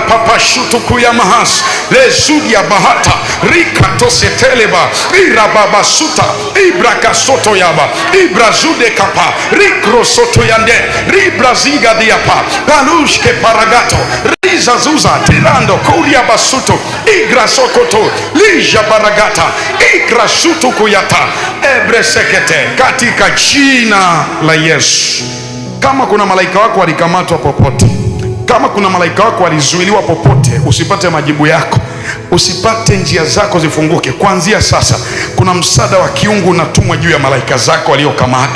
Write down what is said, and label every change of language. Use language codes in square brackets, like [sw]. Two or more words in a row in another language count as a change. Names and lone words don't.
[sw] papashutu kuyamahas lezudia bahata rika toseteleba ira baba suta ibra kasoto yaba ibra zude kapa rikro soto yande ribra ziga diapa palushke paragato riza zuza tirando kuria basuto igra sokoto lija baragata igra shutu kuyata ebre sekete katika jina la Yesu. Kama kuna malaika wako walikamatwa popote, kama kuna malaika wako walizuiliwa popote, usipate majibu yako, usipate njia zako zifunguke, kuanzia sasa kuna msaada wa kiungu unatumwa juu ya malaika zako waliokamatwa.